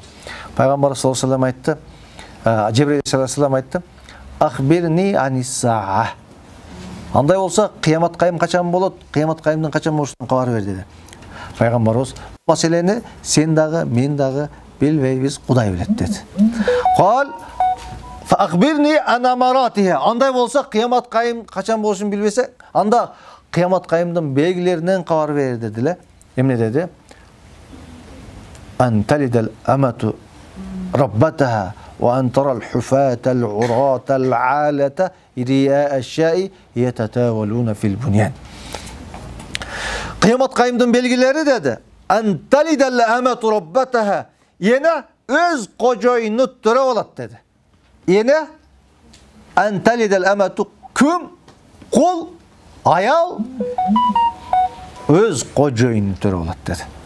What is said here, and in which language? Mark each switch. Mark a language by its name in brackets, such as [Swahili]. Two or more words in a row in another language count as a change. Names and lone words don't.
[Kyrgyz] Пайгамбар [Arabic] صلى الله عليه وسلم [Kyrgyz] айтты, Жебрейил алейхиссалам айтты: [Arabic] "أخبرني عن الساعة." [Kyrgyz] Андай болса, кыямат кайым качан болот? Кыямат кайымдын качан болушунан кабар бер деди. Пайгамбарыбыз: "Маселени сен дагы, мен дагы билбейбиз, Кудай билет" деди. [Arabic] قال فأخبرني عن أمارتها. [Kyrgyz] Андай болса, кыямат кайым качан болушун билбесе, анда кыямат кайымдын белгилеринен кабар бер дедиле. Эмне деди? [Arabic] "أن تلد الأمة ربتها وأن ترى الحفاة العراة العالة رعاء الشاء يتطاولون في البنيان." [Kyrgyz] Кыямат кайымдын белгилери деди. [Arabic] "أن تلد الأمة ربتها." [Kyrgyz] Эне өз кожоюну төрөп алат деди. Эне [Arabic] أن تلد الأمة [Kyrgyz] ким? Кул, аял өз кожоюну төрөп алат деди.